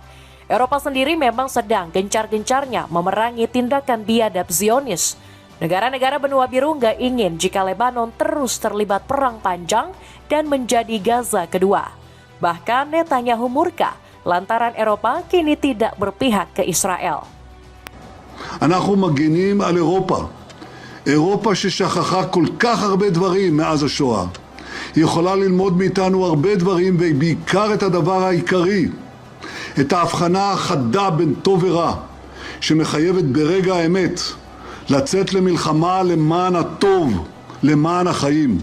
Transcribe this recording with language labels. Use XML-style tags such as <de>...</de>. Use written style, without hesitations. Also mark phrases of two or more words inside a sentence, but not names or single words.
<id>Eropa sendiri memang sedang gencar-gencarnya memerangi tindakan biadab Zionis. Negara-negara benua biru nggak ingin jika Lebanon terus terlibat perang panjang dan menjadi Gaza kedua. Bahkan Netanyahu murka lantaran Eropa kini tidak berpihak ke Israel.</id> <he>אנחנו מגינים על אירופה. אירופה ששכחה כל כך הרבה דברים מאז השואה. היא יכולה ללמוד מאיתנו הרבה דברים, ובעיקר את הדבר העיקרי, את ההבחנה החדה בין טוב ורע, שמחייבת ברגע האמת לצאת למלחמה למען הטוב, למען החיים.</he>